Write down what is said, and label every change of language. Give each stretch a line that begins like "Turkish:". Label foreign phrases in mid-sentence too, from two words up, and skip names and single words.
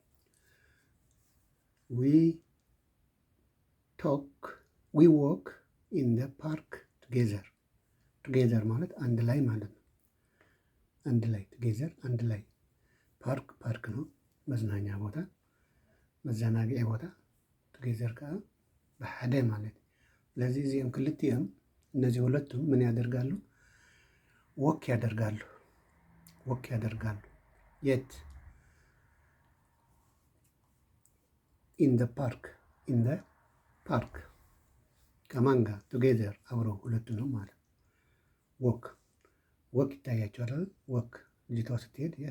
English: We walk in the park together
Amharic: ማለት አንድ ላይ ማለት ነው። አንድ ላይ ቱጌዘር አንድ ላይ ፓርክ ነው መዝናኛ ቦታ
Tigrinya: መዘናግዒ ቦታ ቱጌዘር ከዓ ብሓደ ማለት እዩ። ስለዚህ እዚኦም ክልቲኦም
Amharic: እነዚህ ሁለቱም ምን ያደርጋሉ? ወክ ያደርጋሉ። የት?
English: in the park
Amharic: ከማን ጋር? ቱጌዘር አብረው ሁለቱ ነው ማለት ወክ ይታያቸዋል። ወክ ልጅቷ ስትሄድ የት?